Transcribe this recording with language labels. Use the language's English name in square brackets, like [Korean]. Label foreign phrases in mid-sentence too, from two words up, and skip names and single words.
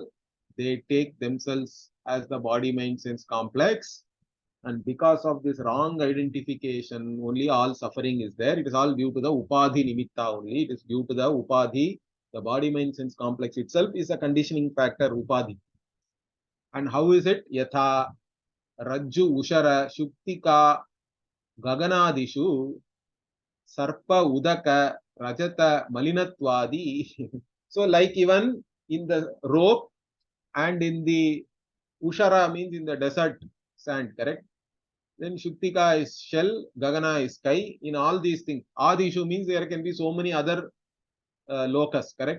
[English] They take themselves as the body, mind, sense complex. And because of this wrong identification, only all suffering is there. It is all due to the [Sanskrit] upadhi nimitta [English] only. It is due to the upadhi. The body, mind, sense complex itself is a conditioning factor, upadhi. And how is it? [Sanskrit] Yatha Rajju Ushara Shuktika Gaganadishu Sarpa Udaka Rajata Malinatwadi. [English] So, like even in the rope and in the Ushara means in the desert sand, correct? Then Shuktika is shell, Gagana is sky. In all these things, Adishu means there can be so many other locus, correct?